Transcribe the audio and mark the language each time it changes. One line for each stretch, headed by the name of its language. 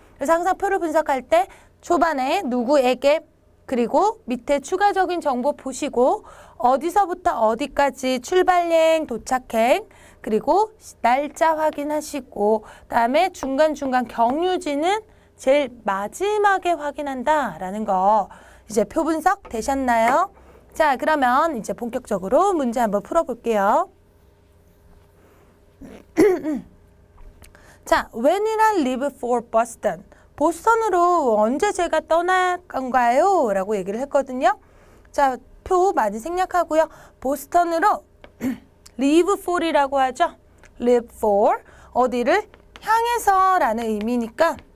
Korean: 그래서 항상 표를 분석할 때 초반에 누구에게 그리고 밑에 추가적인 정보 보시고 어디서부터 어디까지 출발행, 도착행, 그리고 날짜 확인하시고 그다음에 중간중간 경유지는 제일 마지막에 확인한다라는 거 이제 표 분석 되셨나요? 자, 그러면 이제 본격적으로 문제 한번 풀어볼게요. 자,
English: when did I leave for Boston?
Korean: 보스턴으로 언제 제가 떠날 건가요? 라고 얘기를 했거든요. 자, 표 많이 생략하고요. 보스턴으로 leave for이라고 하죠. leave for 어디를 향해서 라는 의미니까